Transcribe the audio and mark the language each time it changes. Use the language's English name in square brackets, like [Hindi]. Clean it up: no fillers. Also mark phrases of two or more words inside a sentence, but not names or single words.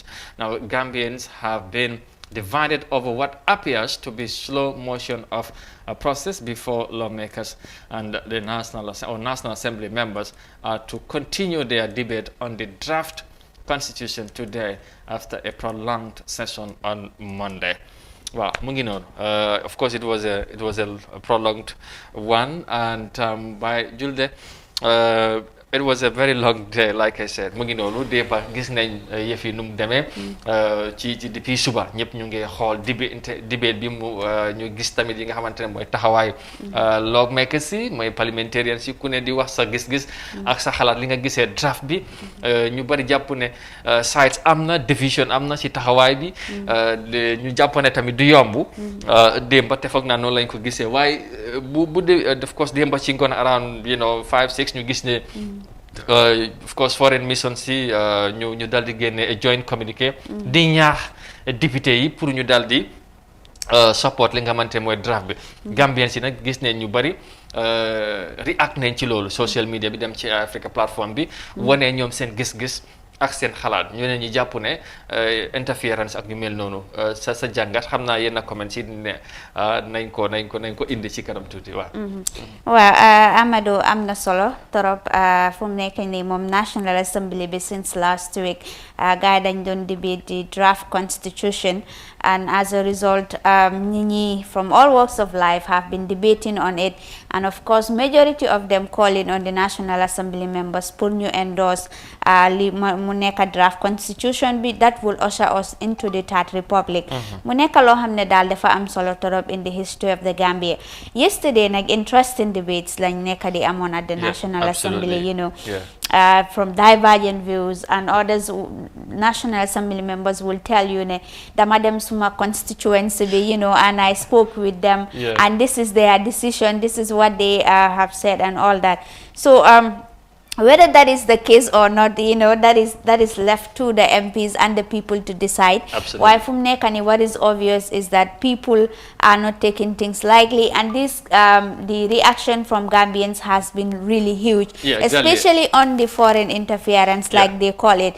[English] Now, Gambians have been divided over what appears to be slow motion of a process before lawmakers and the National Assembly members are to continue their debate on the draft constitution today after a prolonged session on Monday. Well, of course, it was a prolonged one, and by Julde, it was a very long day like I said [Wolof] mu ngi noonu démba gis nañ yëf yi nu mu demee ci depuis suba ñëpp ñu ngi xool debate bi mu ñu gis tamit yi nga xamante ne mooy taxawaayu lawmakers si mooy parliamentarians si ku ne di wax sa gis-gis ak sa xalaat li nga gisee draft bi ñu bari jàpp ne sides am na division am na si taxawaay bi ñu jàpp ne tamit du yomb démba te foog naa noonu lañ ko gisee waaye bu dee [English] of course [Wolof] démba ci ngoon around 5-6 ñu gis ne [English] of course foreign mission [Wolof] si ñu dal di génne [English] joint communiqué [Wolof] di ñaax député yi pour ñu dal di support li nga xamante mooy draft bi Gambien si nag gis ne ñu bari react nañ ci loolu [English] social media [Wolof] bi dem ci Africa platform bi wane ñoom seen gis-gis ak seen xalaat ñu ne ñu jàpp ne interference ak ñu mel noonu sa jàngat xam naa yenn comments yi ne nañ ko indi ci kanam tuuti waaw. waaw Amadou am na solo trop fu mu nekk nii moom National Assembly bi [English] since last week [Wolof] gars yi dañ doon [English] debate the draft constitution and as a result ñi from all walks of life have been debating on it and of course majority of them calling on the National Assembly members [Wolof] pour ñu endorse li mu nekk draft constitution bi [English] that will usher us into the third republic [Wolof] mu nekk loo xam ne daal dafa am solo torop [English] in the history of the Gambia. Yesterday nag interesting debates [Wolof] lañ nekk di amoon [English] at the National Assembly from divergent views and others National Assembly members will tell you [Wolof] ne dama dem suma [English] constituency bi and I spoke with them and this is their decision, this is what they have said and all that. So whether that is the case or not, that is left to the MPs and the people to decide. Absolutely. Why from Nekani, what is obvious is that people are not taking things lightly, and this the reaction from Gambians has been really huge, especially on the foreign interference, like they call it.